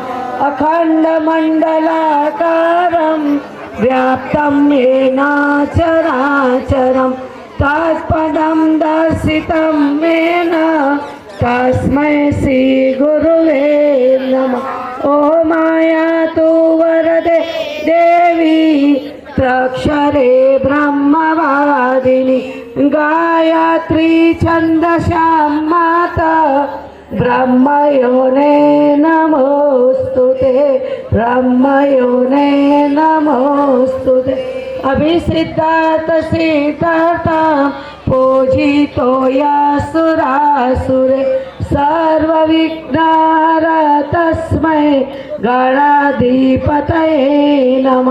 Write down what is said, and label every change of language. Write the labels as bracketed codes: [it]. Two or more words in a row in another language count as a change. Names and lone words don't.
[sa] अखंड मंडलाकारम व्याप्तम येन चराचरम तत्पदम दर्शितम येन तस्मै श्री गुरुवे नमः। ओम आयातु वरदे देवी त्रक्षरे ब्रह्मवादिनी गायत्री छंदसां माता ब्रह्मयोने नमोस्तुते ब्रह्मयोने नमोस्तुते। अभिसिद्धार्थ सिद्धार्थ पूजितो यासुरासुरे सर्वविघ्नहर तस्मै गणाधिपतये नमः।